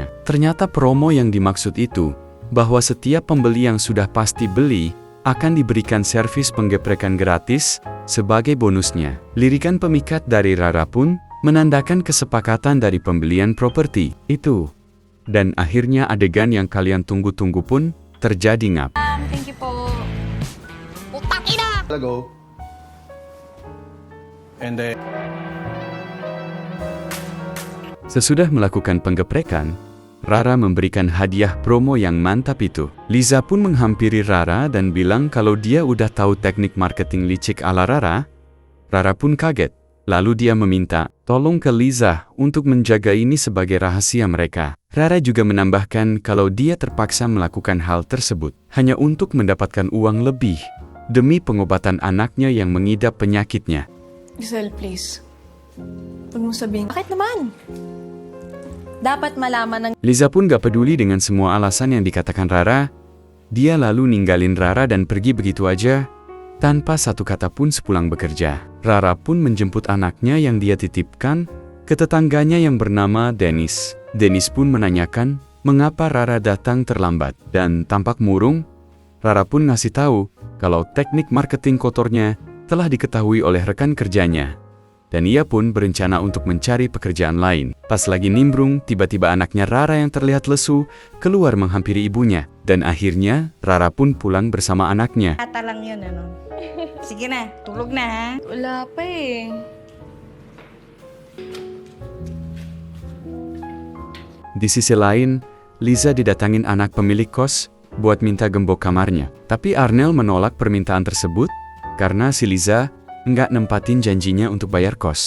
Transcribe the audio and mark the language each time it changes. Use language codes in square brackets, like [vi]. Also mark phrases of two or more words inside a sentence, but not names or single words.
[id] Ternyata promo yang dimaksud itu, bahwa setiap pembeli yang sudah pasti beli, akan diberikan servis penggeprekan gratis sebagai bonusnya. Lirikan pemikat dari Rara pun menandakan kesepakatan dari pembelian properti itu. Dan akhirnya adegan yang kalian tunggu-tunggu pun terjadi Ngab. [en] Thank you [tl] po. Utang ina! [en] Go. And then... [id] Sesudah melakukan penggeprekan, Rara memberikan hadiah promo yang mantap itu. Liza pun menghampiri Rara dan bilang kalau dia udah tahu teknik marketing licik ala Rara. Rara pun kaget. Lalu dia meminta tolong ke Liza untuk menjaga ini sebagai rahasia mereka. Rara juga menambahkan kalau dia terpaksa melakukan hal tersebut hanya untuk mendapatkan uang lebih demi pengobatan anaknya yang mengidap penyakitnya. [tl] Giselle, please. Huwag mo sabihin. Bakit naman? Dapat malaman ng [id] Liza pun gak peduli dengan semua alasan yang dikatakan Rara. Dia lalu ninggalin Rara dan pergi begitu aja, tanpa satu kata pun sepulang bekerja. Rara pun menjemput anaknya yang dia titipkan ke tetangganya yang bernama Dennis. Dennis pun menanyakan mengapa Rara datang terlambat. Dan tampak murung, Rara pun ngasih tahu kalau teknik marketing kotornya telah diketahui oleh rekan kerjanya. Dan ia pun berencana untuk mencari pekerjaan lain. Pas lagi nimbrung, tiba-tiba anaknya Rara yang terlihat lesu keluar menghampiri ibunya. Dan akhirnya, Rara pun pulang bersama anaknya. [tl] Ata lang yun, ano? Sige na, tulog na ha. Wala pa eh. [id] Di sisi lain, Liza didatangin anak pemilik kos buat minta gembok kamarnya. Tapi Arnel menolak permintaan tersebut karena si Liza nggak nempatin janjinya untuk bayar kos.